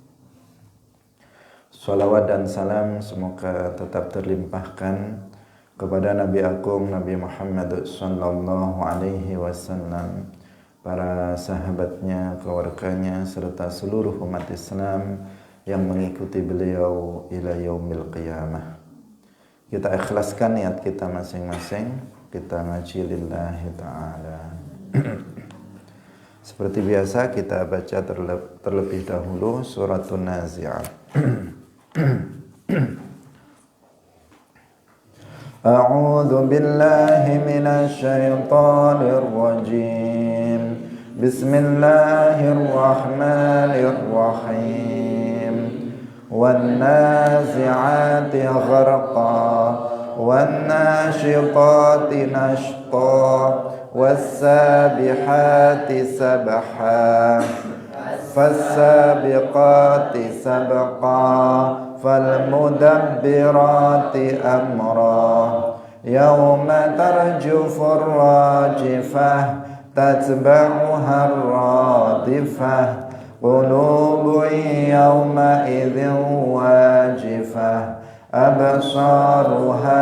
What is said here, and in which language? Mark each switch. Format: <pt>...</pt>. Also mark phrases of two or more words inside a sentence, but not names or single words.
<id>Salawat dan salam semoga tetap terlimpahkan kepada Nabi Agung Nabi Muhammad</id> <ar>صلى الله عليه وسلم,</ar> <id>para sahabatnya, keluarganya, serta seluruh umat Islam yang mengikuti beliau</id> <ar>إلى يوم القيامة.</ar> <id>Kita ikhlaskan niat kita masing-masing, kita ngaji</id> <ar>لله تعالى.</ar> <id>Seperti biasa kita baca terlebih dahulu suratun Nazi'at.</id> <ar>أعوذ بالله من الشيطان الرجيم. بسم الله الرحمن الرحيم. والنازعات غرقا والناشطات نشطا والسابحات سبحا فالسابقات سبقا فالمدبرات أمرا يوم ترجف الراجفة تتبعها الرادفة قلوب يومئذ واجفة أبصارها</ar>